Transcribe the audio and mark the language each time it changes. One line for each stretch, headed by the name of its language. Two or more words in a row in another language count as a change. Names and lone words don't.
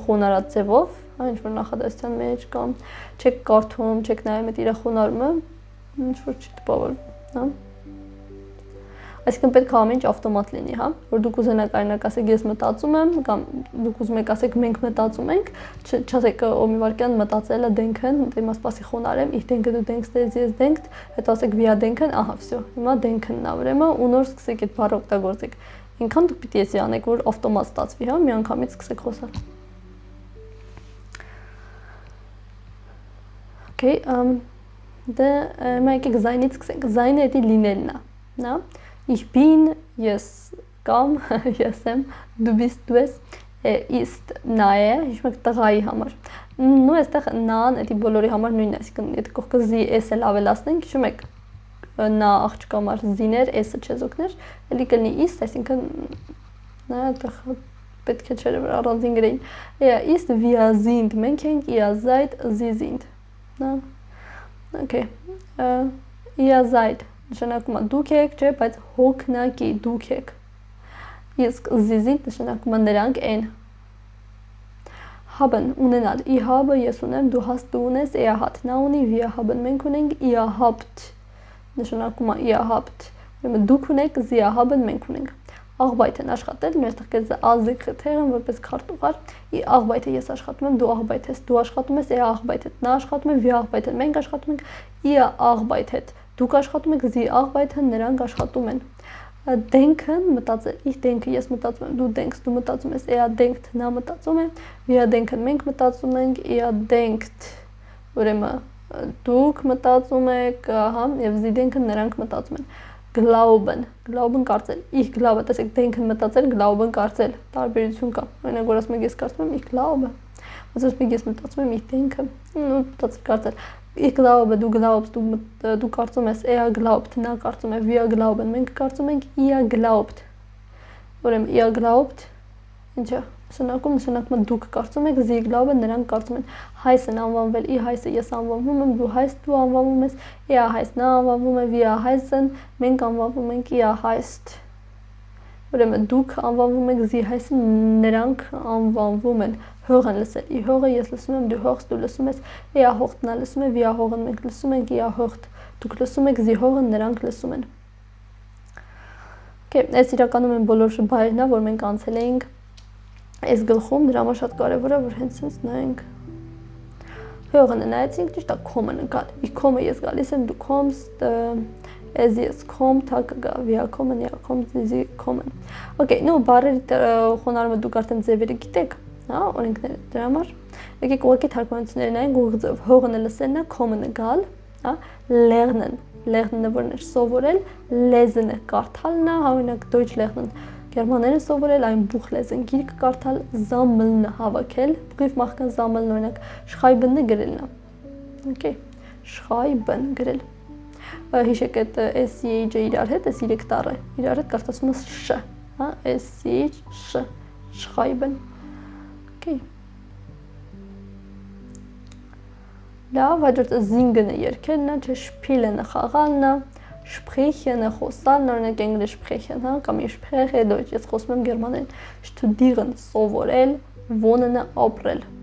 Armenian: խոնարհած ձևով, հա, ինչ-որ նախադասության մեջ կամ չեք կարդում, չեք նայում այդ իր խոնարհումը, ինչ-որ չի տպավորվում, հա։ Այսինքն պետք է ամեն ինչ ավտոմատ լինի, հա, որ դուք ուզենաք արինակ ասեք ես մտածում եմ կամ դուք ուզում եք ասեք մենք մտածում ենք, չասեք օմի վարքյան մտածելը denken, դե սպասի խոնարհեմ,
German: ich denke du denkst,
Armenian: ես denkt, հետո ասեք
German: wir denken,
Armenian: ահա, всё, հիմա denken-ն է, ուրեմն ու նոր սկսեք այդ բառը օգտագործեք։ Ինքան դուք պիտի էսի անեք, որ ավտոմատ ստացվի, հա, միանգամից սկսեք խոսալ։ Okay, դե մենք եկեք զայնից սկսենք։ Զայնը էդի լինելն է, հա։
German: Ich bin,
Armenian: ես կամ, ես եմ,
German: du bist, du ես, ist,
Armenian: նա է, հիշում եք տղայի համար։ Նու այստեղ նան, էդի բոլորի համար նույնն է, այսինքն եթե կողքը զի s-ը ավելացնենք, հիշում եք նա աղջկա համար զիներ, s-ը չեզոքներ, էլի կլինի ist, այսինքն նա այդտեղ պետք է չէր որ առանձին գրեին։
German: Ist, wir sind,
Armenian: մենք ենք,
German: ihr seid, sie sind։
Armenian: Նա, okay,
German: ihr seid
Armenian: նշանակում է դուք եք, չէ, բայց հոգնակի դուք եք։ Իսկ զիզին նշանակում է նրանք են։ Haben ունենալ,
German: ich habe
Armenian: ես ունեմ,
German: du hast
Armenian: դու ունես,
German: er hat
Armenian: նա ունի,
German: wir haben
Armenian: մենք ունենք,
German: ihr habt
Armenian: նշանակում է
German: ihr habt։
Armenian: Ուրեմն դուք ունեք,
German: sie haben
Armenian: մենք ունենք։ Arbeiten աշխատել, նույնիսկ կես ազգաթեղն որպես քարտուղար, ի arbeite ես աշխատում եմ, դու arbeitet, դու աշխատում ես,
German: er arbeitet,
Armenian: նա աշխատում է,
German: wir arbeiten,
Armenian: մենք աշխատում ենք,
German: ihr arbeitet,
Armenian: դուք աշխատում եք,
German: sie arbeiten,
Armenian: նրանք աշխատում են։ Denken մտածել,
German: ich denke,
Armenian: ես մտածում եմ, դու denkst, դու մտածում ես,
German: er denkt,
Armenian: նա մտածում է,
German: wir denken,
Armenian: մենք մտածում ենք,
German: er denkt,
Armenian: ուրեմն դուք մտածում եք, հա, եւ
German: sie denken,
Armenian: նրանք մտածում են։
German: Glauben, glauben
Armenian: կարծել,
German: ich glaube,
Armenian: տեսեք denken մտածել, glauben կարծել, տարբերություն կա։ Օրինակ որ ասում եք ես կարծում եմ,
German: ich glaube,
Armenian: ասում եք ես մտածում եմ,
German: ich denke,
Armenian: ու մտածել կարծել։
German: Ich glaube, du glaubst,
Armenian: դու կարծում ես,
German: er glaubt,
Armenian: նա կարծում է,
German: wir glauben,
Armenian: մենք կարծում ենք,
German: ihr glaubt։ Ուրեմն ihr glaubt,
Armenian: ինչ է, նշանակում է դուք կարծում եք,
German: sie glauben,
Armenian: նրանք կարծում են։ Heißen անվանվել,
German: ich heiße,
Armenian: ես անվանվում եմ,
German: du heißt,
Armenian: դու անվանվում ես,
German: er heißt,
Armenian: նա անվանվում է,
German: wir heißen,
Armenian: մենք անվանվում ենք,
German: ihr heißt։
Armenian: Ուրեմն դուք անվանվում եք,
German: sie heißen,
Armenian: նրանք անվանվում են։ Hören լսել,
German: ich höre,
Armenian: ես լսում եմ,
German: du hörst,
Armenian: դու լսում ես,
German: er hört,
Armenian: նա լսում է,
German: wir hören,
Armenian: մենք լսում ենք,
German: ihr hört,
Armenian: դուք լսում եք,
German: sie hören,
Armenian: նրանք լսում են։ Okay, այս իրականում են բոլոր շփայրն է, որ մենք անցել էինք այս գլխում, դրա համար շատ կարևոր է, որ հենց sense նայենք։ Hören-ը նայեցինք, ճիշտ է, kommen-ը գալ։
German: Ich komme,
Armenian: ես գալիս եմ,
German: du kommst, es jetzt kommt,
Armenian: հա կգա,
German: wir kommen, ja kommt, sie kommen։
Armenian: Okay, նո բառերի խոնարհումը դուք արդեն ձևերը գիտեք, հա, օրենքները դրա համար։ Եկեք ուղղակի թարգմանությունները նայենք ուղիղ ձև։ Hören-ը լսելն է, kommen-ը գալ, հա, lernen-ը որն է սովորել, lesen-ը կարդալն է, հա, օրինակ
German: Deutsch lernen
Armenian: Գերմաներեն սովորել, այն Buchlesen գիրք կարդալ, sammeln հավաքել,
German: Briefmarken sammeln
Armenian: օրինակ schreiben-ը գրելն է։ Okay, schreiben գրել։ Հիշեք այդ SCH-ը իրար հետ, այս 3 տառը իրար հետ կարդացվում է շ, հա, SCH, շ, schreiben։ Okay։ Լավ, հաջորդը singen-ը երգելն է, չէ, spielen-ը խաղալն է, Sprechen-ը խոսալն օրինակ
German: English sprechen,
Armenian: հա, կամ
German: ich spreche Deutsch,
Armenian: ես խոսում եմ գերմաներեն։ Studieren սովորել, wohnen ապրել։